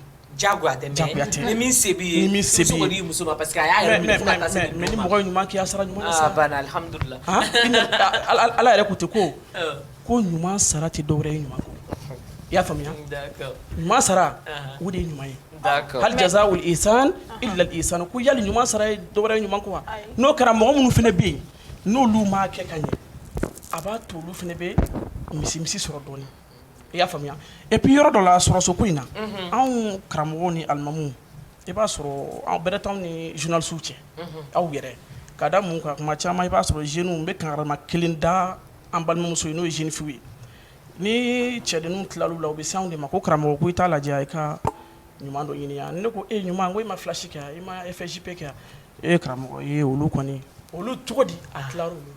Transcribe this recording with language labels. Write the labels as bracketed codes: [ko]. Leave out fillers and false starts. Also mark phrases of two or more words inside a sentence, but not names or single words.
[bm] jagoya tɛ ni min se b'i ye muso kɔni y'i muso ma [fr] parce que [bm] a y'a yɛrɛ minɛ fo ka taa se mais ni mɔgɔ ye ɲuman kɛ a sara ɲuman sara banna alhamdulillah ala yɛrɛ ko ten ko ɲuman sara tɛ dɔwɛrɛ ye ɲuman kɔ i y'a faamuya ɲuman sara o de ye ɲuman ye [ar] هل جزاء الإحسان إلا الإحسان [bm] ko yali ɲuman sara ye dɔwɛrɛ ye ɲuman kɔ wa n'o kɛra mɔgɔ minnu fɛnɛ bɛ yen n'olu m'a kɛ ka ɲɛ a b'a to olu fɛnɛ bɛ misi sɔrɔ dɔɔnin i y'a faamuya [fr] et puis [bm] yɔrɔ dɔ la sɔrɔso ko in na anw karamɔgɔw ni alimamuw i b'a sɔrɔ aw bɛrɛ t'anw ni journalistes cɛ aw yɛrɛ ka da mun kan kuma caman i b'a sɔrɔ jeunes bɛ kangarama kelen da an balimamuso ye n'o ye [fr] jeune fille [bm] ye ni cɛdenninw tilal'u la u bɛ se anw de ma ko karamɔgɔ ko i t'a lajɛ i ka ɲuman dɔ ɲini yan ne ko ɲuman ko i ma flash kɛ i ma FSJP kɛ karamɔgɔ ye olu kɔni olu cogo di a tilar'olu la